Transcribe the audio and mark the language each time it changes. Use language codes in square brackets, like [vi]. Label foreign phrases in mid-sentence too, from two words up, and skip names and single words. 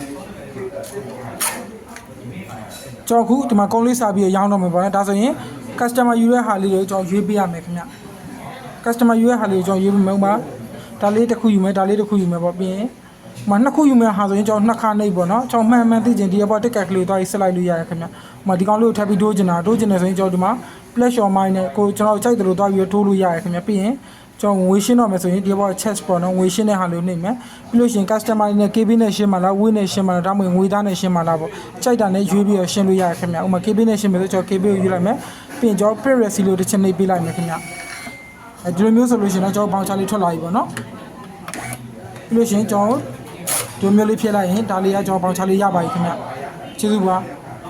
[my] ကျွန်တော်အခုဒီမှာကုံလေးစားပြီးရောင်းတော့မယ်ပေါ့နော်ဒါဆိုရင် customer ယူတဲ့ဟာလေးကိုကျွန်တော်ရွေးပေးရမယ်ခင်ဗျ customer ယူတဲ့ဟာလေးကိုကျွန်တော်ရွေးပေးမယ်ဥပမာဒါလေးတစ်ခုယူမယ်ဒါလေးတစ်ခုယူမယ်ပေါ့ပြီးရင်မနှစ် ခုယူမယ်ဟာဆိုရင်ကျွန်တော်နှစ်ခါနှိပ်ပေါ့နော်ကျွန်တော်မှန်သိချင်ဒီအပေါ်တက်ကက်ကလေးသွားပြီးဆက်လိုက်လို့ရတယ်ခင်ဗျဒီကောင်လေးကိုထပ်ပြီးတိုးချင်တယ်ဆိုရင် ကျွန်တော်ဒီမှာ [en] flash on mine [my] နဲ့ကိုကျွန်တော်ကြိုက်တယ်လို့သွားပြီးထိုးလို့ရတယ်ခင်ဗျပြီးရင်ကျွန်တော်ငွေရှင်းတော့မယ်ဆိုရင်ဒီဘော chest ပေါ့နော်ငွေရှင်းတဲ့ဟာလေးနှိပ်မယ်ပြီးလို့ရှိရင် customer နဲ့ KB နဲ့ရှင်းမှာလား weight နဲ့ရှင်းမှာလားဒါမှမဟုတ်ငွေသားနဲ့ရှင်းမှာလားပေါ့ကြိုက်တာနဲ့ရွေးပြီးတော့ရှင်းလို့ရတယ်ခင်ဗျဥပမာ KB နဲ့ရှင်းမယ်ဆိုကျွန်တော် KB ကိုယူလိုက်မယ်ပြီးရင်ကျွန်တော် [en] print receipt [my] လို့တစ်ချက်နှိပ်ပေးလိုက်မယ်ခင်ဗျဒီလိုမျိုးဆိုလို့ရှိရင်တော့ကျွန်တော် voucher လေးထွက်လာပြီပေါ့နော်ပြီးလို့ရှိရင်ကျွန်တော်ဒီမျိုးလေးဖြစ်လိုက်ရင်ဒါလေးကကျွန်တော် voucher လေးရပါပြီခင်ဗျကျေးဇူးပါ